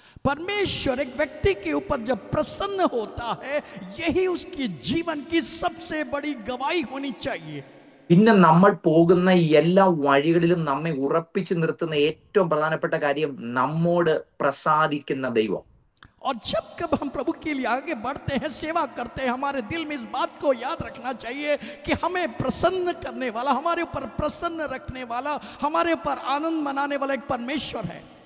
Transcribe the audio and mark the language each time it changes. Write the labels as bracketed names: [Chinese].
[Hindi] परमेश्वर एक व्यक्ति के ऊपर जब प्रसन्न होता है, यही उसकी जीवन की सबसे बड़ी गवाही होनी चाहिए। [Malayalam] പിന്നെ നമ്മൾ പോകുന്ന എല്ലാ വഴികളിലും നമ്മെ ഉറപ്പിച്ചു നിർത്തുന്ന ഏറ്റവും പ്രധാനപ്പെട്ട കാര്യം നമ്മോട് പ്രസാദിക്കുന്ന ദൈവം. [Hindi] और जब कब हम प्रभु के लिए आगे बढ़ते हैं, सेवा करते हैं, हमारे दिल में इस बात को याद रखना चाहिए कि हमें प्रसन्न करने वाला, हमारे ऊपर प्रसन्न रखने वाला, हमारे ऊपर आनंद मनाने वाला एक परमेश्वर है।